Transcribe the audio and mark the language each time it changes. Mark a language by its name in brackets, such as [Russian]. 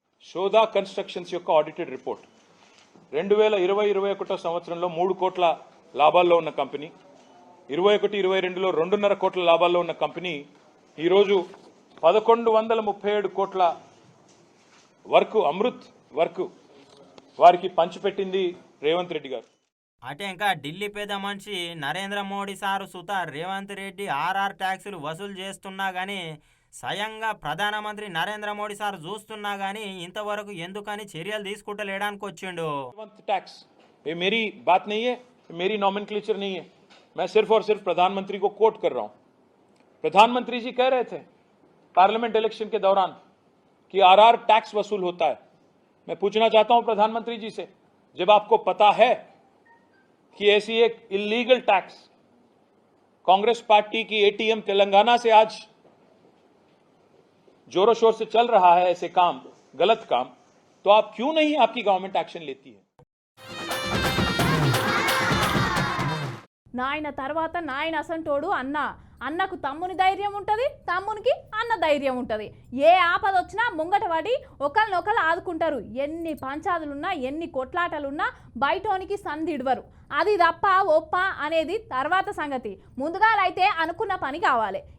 [Telugu] షోదా constructions యొక్క audited report 2020-21 సంవత్సరంలో 3 కోట్ల లాభాల్లో ఉన్న కంపెనీ, 21-22లో 2.5 కోట్ల లాభాల్లో ఉన్న కంపెనీ ఈరోజు 1137 కోట్ల వర్క్, అమృత్ వర్క్ వారికి పంచిపెట్టింది రేవంత్ రెడ్డి గారు. అటే ఇంకా ఢిల్లీ పెద్ద మనిషి నరేంద్ర మోడీ సారు సుత రేవంత్ రెడ్డి ఆర్ఆర్ ట్యాక్సులు వసూలు చేస్తున్నా కానీ స్వయంగా ప్రధానమంత్రి నరేంద్ర మోడీ సార్ చూస్తున్నా కానీ ఇంతవరకు ఎందుకని చర్యలు తీసుకుంటలేడానికి వచ్చిండు. [Hindi] टैक्स ये मेरी बात नहीं है, मेरी नॉमेनक्लेचर नहीं है, मैं सिर्फ और सिर्फ प्रधानमंत्री को कोट कर रहा हूं. प्रधानमंत्री जी कह रहे थे पार्लियामेंट इलेक्शन के दौरान कि आरआर टैक्स वसूल होता है. मैं पूछना चाहता हूं प्रधानमंत्री जी से, जब आपको पता है कि ऐसी एक इलीगल टैक्स कांग्रेस पार्टी की एटीएम तेलंगाना से आज जोरों शोर से चल रहा है, ऐसे काम, गलत काम, तो आप क्यों नहीं आपकी गवर्नमेंट एक्शन लेती है? [Telugu] నాయన తర్వాత నాయన అసంటోడు అన్నకు తమ్ముని ధైర్యం ఉంటుంది, తమ్మునికి అన్న ధైర్యం ఉంటుంది. ఏ ఆపద వచ్చినా ముంగట పడి ఒకరినొకరు ఆదుకుంటారు. ఎన్ని పంచాదులున్నా ఎన్ని కొట్లాటలున్నా బయటోనికి సందిడవరు. అది తప్ప ఒప్ప అనేది తర్వాత సంగతి. ముందుగా అయితే అనుకున్న పని కావాలి.